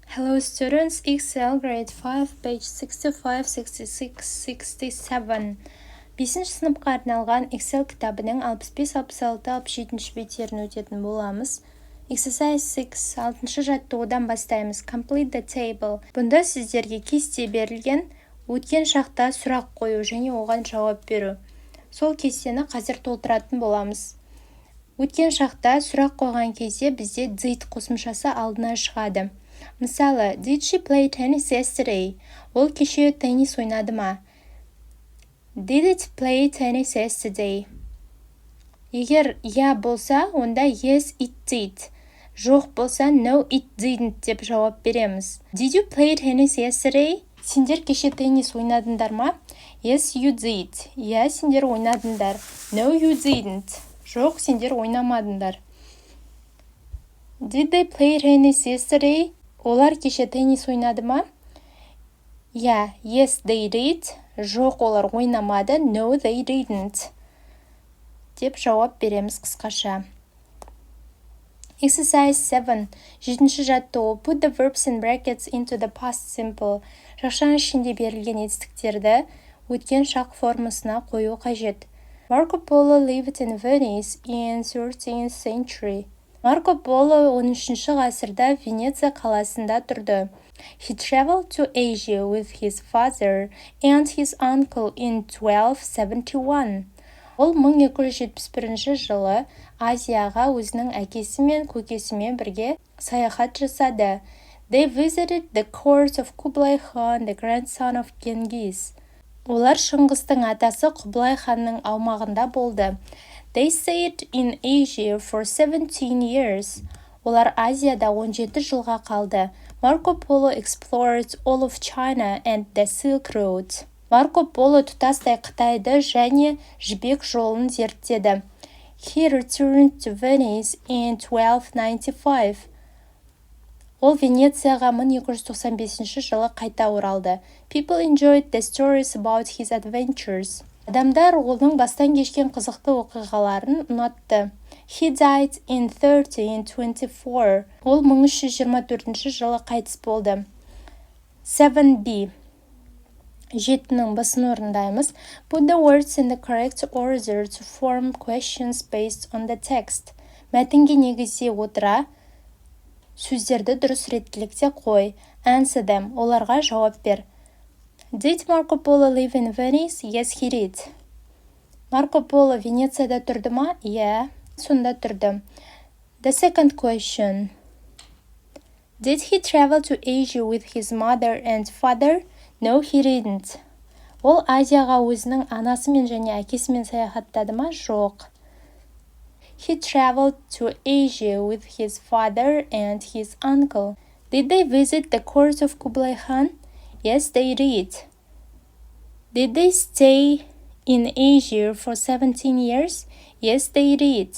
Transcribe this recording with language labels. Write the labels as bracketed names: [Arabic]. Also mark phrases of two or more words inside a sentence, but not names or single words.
[English] Hello students, Excel grade 5, page 65, 66, 67. [Kazakh] 5-ші сыныпқа арналған Excel кітабының 65-66-67 беттерін өтетін боламыз. Exercise 6, 6-шы жаттығудан бастаймыз. [English] Complete the table. [Kazakh] Бұнда сіздерге кесте берілген, өткен шақта сұрақ қою және оған жауап беру. Сол кестені қазір толтыратын боламыз. Өткен шақта сұрақ қойған кезде бізде did қосымшасы алдына шығады. Мысалы, [English] did she play tennis yesterday? [Kazakh] Ол кеше теннис ойнады ма? [English] Did it play tennis yesterday? [Kazakh] Егер я болса, онда [English] yes it did. [Kazakh] Жоқ болса [English] no it didn't [Kazakh] деп жауап береміз. [English] Did you play tennis yesterday? [Kazakh] Сендер кеше теннис ойнадыңдар ма? [English] Yes you did. [Kazakh] Я, сендер ойнадыңдар. [English] No you didn't. [Kazakh] Жоқ, сендер ойнамадыңдар. [English] Did they play tennis yesterday? [Kazakh] Олар кеше теннис ойнады ма? Я, [English] yes they did. [Kazakh] Жоқ, олар ойнамады. [English] No they didn't. [Kazakh] Деп жауап береміз қысқаша. Exercise 7. 7-ші жаттығу. [English] Put the verbs in brackets into the past simple. [Kazakh] Жақшаның ішінде берілген етістіктерді өткен шақ формасына қою қажет. [English] Marco Polo lived in Venice in 13th century. [Kazakh] Марко Поло 13-ші ғасырда Венеция қаласында тұрды. [English] He traveled to Asia with his father and his uncle in 1271. [Kazakh] Ол 1271 жылы Азияға өзінің әкесі мен көкесімен бірге саяхат жасады. [English] They visited the court of Kublai Khan, the grandson of Genghis. [Kazakh] Олар Шыңғыстың атасы Құбылай ханның аумағында болды. [English] They stayed in Asia for 17 years. [Kazakh] Олар Азияда 17 жылға қалды. [English] Marco Polo explored all of China and the Silk Road. [Kazakh] Марко Поло тұтастай Қытайды және жібек жолын зерттеді. [English] He returned to Venice in 1295. [Kazakh] Ол Венецияға 1295 жылы қайта оралды. [English] People enjoyed the stories about his adventures. [Kazakh] Адамдар оның бастан кешкен қызықты оқиғаларын ұнатты. [English] He died in 1324. [Kazakh] Ол 1324 жылы қайтыс болды. 7b. 7-нің басын орындаймыз. [English] Put the words in the correct order to form questions based on the text. [Kazakh] Мәтінге негізде отыра, сөздерді дұрыс реттілікте қой. [English] Answer them. [Kazakh] Оларға жауап бер. [English] Did Marco Polo live in Venice? Yes, he did. [Kazakh] Марко Поло Венецияда тұрды ма? Yeah, сонда тұрды. [English] The second question. Did he travel to Asia with his mother and father? No, he didn't. [Kazakh] Ол Азияға өзінің анасымен және әкесімен саяхаттады ма? Жоқ. [English] He traveled to Asia with his father and his uncle. Did they visit the court of Kublai Khan? Yes, they did. Did they stay in Asia for 17 years? Yes, they did.